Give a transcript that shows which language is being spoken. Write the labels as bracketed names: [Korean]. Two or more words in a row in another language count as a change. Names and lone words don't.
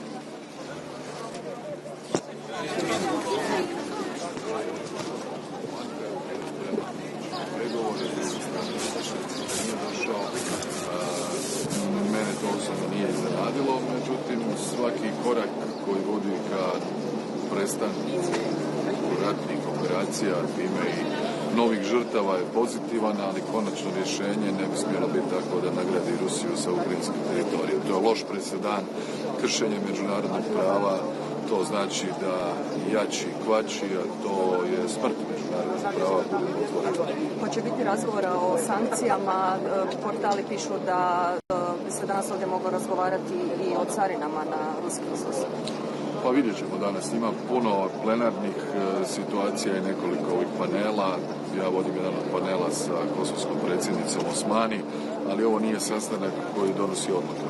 [Bosnian] Mene to osobno nije iznenadilo, međutim svaki korak koji vodi ka prestanku ratnih operacija, time i novih žrtava je pozitivan, ali konačno rješenje ne bi smjelo biti tako da nagradi Rusiju sa ukrajinskim teritorijem. To je loš presedan, kršenje međunarodnog prava, to znači da jači kvači, a to je smrt međunarodnog prava. Hoće biti razgovora o sankcijama, portali pišu da bi se danas ovdje moglo razgovarati i o carinama na ruski izvoz. Pa vidjet ćemo danas. Ima puno plenarnih situacija i nekoliko ovih panela. Ja vodim jedan od panela sa kosovskom predsjednicom Osmani, ali ovo nije sastanak koji donosi odluke.